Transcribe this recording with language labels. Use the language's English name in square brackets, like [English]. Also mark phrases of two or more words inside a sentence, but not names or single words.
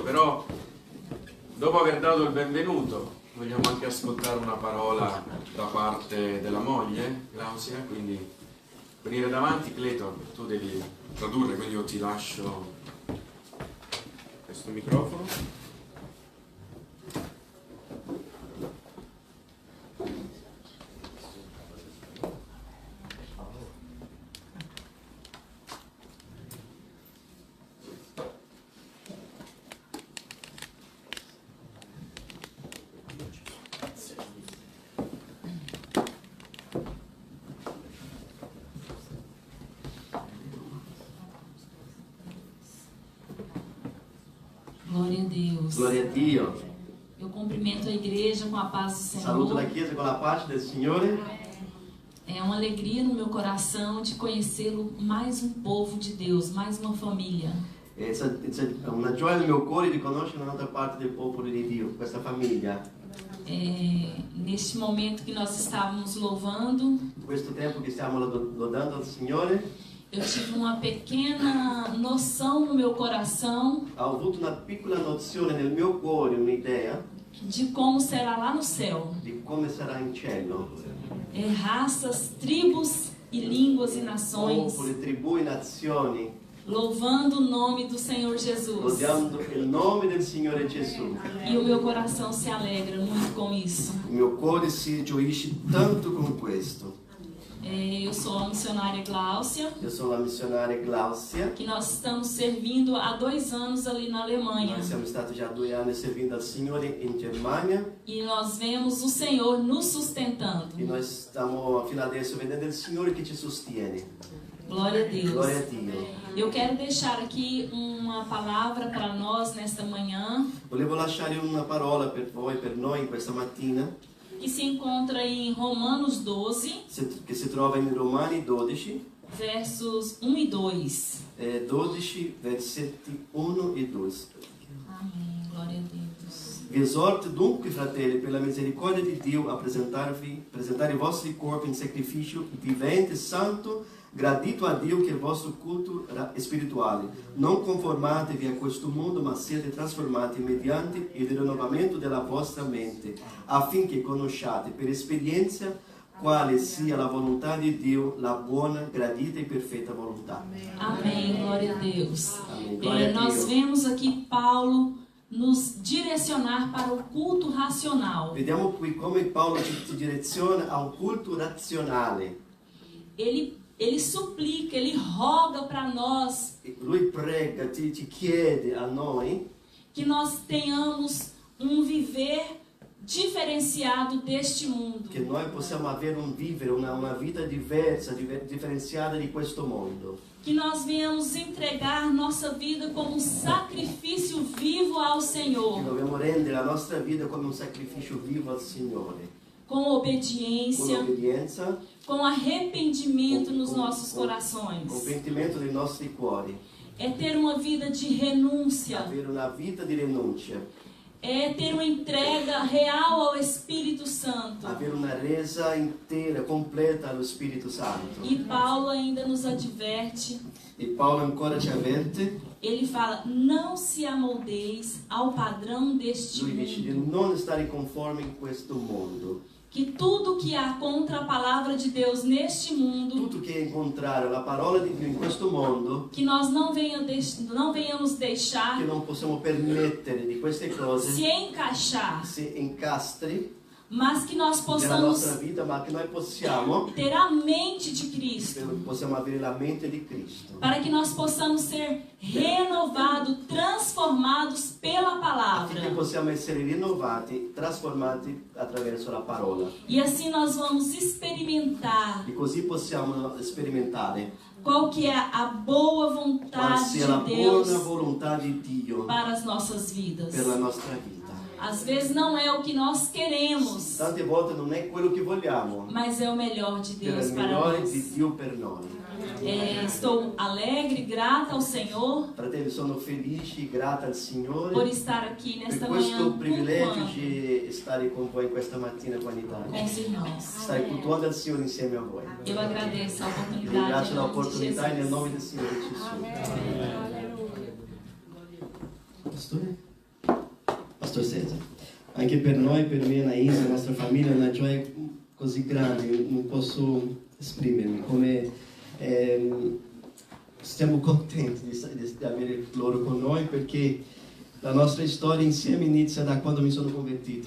[Italian] Però dopo aver dato il benvenuto vogliamo anche ascoltare una parola da parte della moglie Clausia, quindi venire davanti. Clayton, tu devi tradurre, quindi io ti lascio questo microfono. [Portuguese] Glória a Deus. [Italian] Glória a Dio. [Portuguese] Eu cumprimento a igreja com a paz do Senhor. [Italian] Saluto la Chiesa con la pace del Signore. [Portuguese] É uma alegria no meu coração de conhecê-lo, mais um povo de Deus, mais uma família. [Italian] È una gioia nel mio cuore di conoscere un'altra parte del popolo di Dio, questa famiglia. [Portuguese] Neste momento que nós estávamos louvando, [Italian] In questo tempo che stiamo lodando al Signore, [Portuguese] eu tive uma pequena noção no meu coração [Italian] ho avuto una piccola nozione nel mio cuore, un'idea [Portuguese] de como será lá no céu. [Italian] di come sarà in cielo. [Portuguese] Raças, tribos e línguas e nações, [Italian] Popoli, tribù e nazioni, [Portuguese] louvando o nome do Senhor Jesus. [Italian] lodando il nome del Signore Gesù. [Portuguese] E o meu coração se alegra muito com isso. [Italian] Il mio cuore si gioisce tanto con questo. [Portuguese] Eu sou a missionária Gláucia, [Italian] Io sono la missionaria Clausia. [Portuguese] que nós estamos servindo há 2 anos ali na Alemanha. [Italian] Noi siamo stati già 2 anni servindo al Signore in Germania. [Portuguese] E nós vemos o Senhor nos sustentando. [Italian] E noi stiamo fino adesso vedendo il Signore che ci sostiene. [Portuguese] Glória a Deus. [Italian] Glória a Dio. [Portuguese] Eu quero deixar aqui uma palavra para nós nesta manhã, [Italian] Volevo lasciare una parola per voi, per noi questa mattina, [Portuguese] que se encontra em Romanos 12, [Italian] che si trova in Romani 12, [Portuguese] versos 1 e 2. [Italian] 12, versetti 1 e 2. [Portuguese] Amém. Glória a Deus. [Italian] Vi esorto dunque, fratelli, per la misericordia di Dio, a presentare i vostri corpi in sacrificio vivente, santo, gradito a Dio, che è il vostro culto spirituale. Non conformatevi a questo mondo, ma siete trasformati mediante il rinnovamento della vostra mente, affinché conosciate per esperienza quale sia la volontà di Dio, la buona, gradita e perfetta volontà. [Portuguese] Amém. Glória a Deus. Amém. Glória a Nós [Italian] Dio. [Portuguese] vemos aqui Paulo nos direcionar para o culto racional. [Italian] Vediamo qui come Paolo ci direziona a un culto razionale. [Portuguese] ele suplica, ele roga para nós [Italian] Lui prega, ti chiede a noi [Portuguese] que nós tenhamos um viver diferenciado deste mundo. [Italian] che noi possiamo avere vivere una vita diversa, differenziata di questo mondo. [Portuguese] Que nós venhamos entregar nossa vida como um sacrifício vivo ao [Italian] Che [Portuguese] Senhor, [Italian] dobbiamo rendere la nostra vita come un sacrificio vivo al Signore, [Portuguese] com [Italian] con [Portuguese] obediência, [Italian] obbedienza, [Portuguese] com arrependimento nos nossos [Italian] con [Portuguese] corações. [Italian] pentimento dei nostri cuori, [Portuguese] É ter uma vida de renúncia, [Italian] avere una vita di rinuncia, [Portuguese] é ter uma entrega real ao Espírito Santo. [Italian] avere una resa intera, completa allo Spirito Santo. [Portuguese] E Paulo ainda nos adverte, [Italian] E Paolo ancora ci avverte, [Portuguese] ele fala: não se amoldeis ao padrão deste [Italian] lui dice di [Portuguese] mundo. [Italian] non stare conformi in questo mondo. [Portuguese] Que tudo que há contra a palavra de Deus neste mundo, [Italian] Tutto che incontrare la parola di Dio in questo mondo, [Portuguese] que nós não venhamos deixar [Italian] che non possiamo permettere di queste cose [Portuguese] se encaixar, [Italian] si incastri [Portuguese] mas que nós [Italian] nella nostra [Portuguese] possamos [Italian] vita, ma che noi possiamo [Portuguese] ter a mente de Cristo, [Italian] avere la mente di Cristo, [Portuguese] para que nós possamos ser renovados, transformados pela [Italian] affinché [Portuguese] palavra. [Italian] possiamo essere rinnovati, trasformati attraverso la parola. [Portuguese] E assim nós vamos experimentar [Italian] E così possiamo sperimentare [Portuguese] qual que é a boa [Italian] quale [Portuguese] vontade [Italian] sia la [Portuguese] de Deus [Italian] buona volontà di Dio [Portuguese] para as nossas vidas. [Italian] per la nostra vita. [Portuguese] Às vezes não é o que nós queremos, [Italian] Tante volte non è quello che vogliamo, [Portuguese] mas é o melhor de [Italian] però è [Portuguese] Deus [Italian] il [Portuguese] para [Italian] migliore [Portuguese] nós. [Italian] di Dio per noi. [Portuguese] Estou alegre, grata ao Senhor [Italian] Fratelli, sono felice, grata al Signore [Portuguese] por estar aqui [Italian] per [Portuguese] nesta manhã [Italian] questo privilegio [Portuguese] cultuando [Italian] di stare con voi questa mattina qua in [Portuguese] com [Italian] Italia. [Portuguese] os irmãos. [Italian] Stare cultuando al Signore insieme a voi. [Portuguese] Eu agradeço a [Italian] Vi [Portuguese] oportunidade [Italian] ringrazio [Portuguese] em nome de [Italian] l'opportunità nel [Portuguese] Jesus. [Italian] nome del Signore Gesù. Pastor Cesar, anche per noi, per me e Anaísa, la nostra famiglia, è una gioia così grande, non posso esprimermi, come siamo contenti di avere loro con noi, perché la nostra storia insieme inizia da quando mi sono convertito.